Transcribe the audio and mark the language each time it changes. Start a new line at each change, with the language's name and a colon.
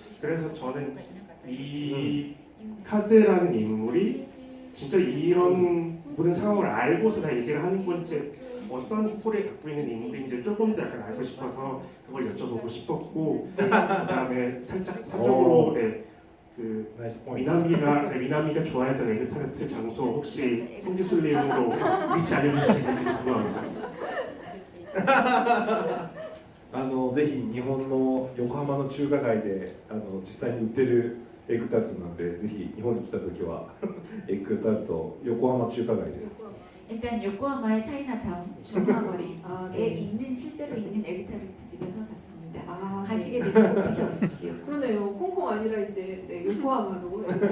Korean: 그래서 저는 이 카즈라는 인물이 진짜 이런 모든 상황을 알고서 다 얘기를 하는 건지 어떤 스토리를 갖고 있는 인물인지 조금 더 약간 알고 싶어서 그걸 여쭤보고 싶었고 그다음에 살짝 사적으로 그
English: 나이스 포인트
Korean: 미나미가 좋아했던 에그타르트 장소 혹시 성지순례용으로 위치 알려주실 수 있는지 궁금합니다.
Japanese: ぜひ日本の横浜の中華街で実際に売ってるエッグタルトなんでぜひ日本に来た時はエッグタルト横浜中華街です
Korean: 일단 요코하마의 차이나타운 중화거리에 아, 네. 있는 실제로 있는 에그타르트 집에서 샀습니다. 아, 가시게 되면 꼭 드셔보십시오. 그러네요. 홍콩 아니라 이제 네, 요코하마로.